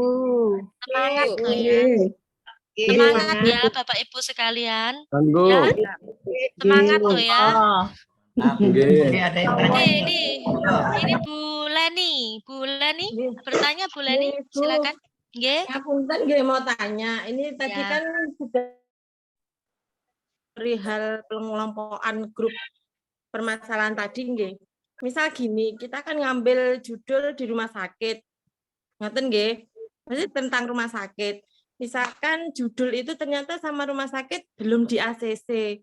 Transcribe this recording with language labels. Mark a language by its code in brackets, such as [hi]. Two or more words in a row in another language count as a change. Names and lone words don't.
[id] Semangat Bu. loh ya. Nggih. Semangat ya Bapak Ibu sekalian. Monggo. Ya, semangat loh ya. Oke, ada yang tanya Ini Bu Leni. Bu Leni, bertanya Bu Leni, Bu, silakan. Nggih. [jv] Ngapunten nggih [id] mau tanya. Ini tadi Ya. kan sudah perihal pengelompokan grup permasalahan tadi nggih. Misal gini, kita kan ngambil judul di rumah sakit. [jv] Ngoten nggih. [id] Maksudnya tentang rumah sakit. Misalkan judul itu ternyata sama rumah sakit belum di ACC.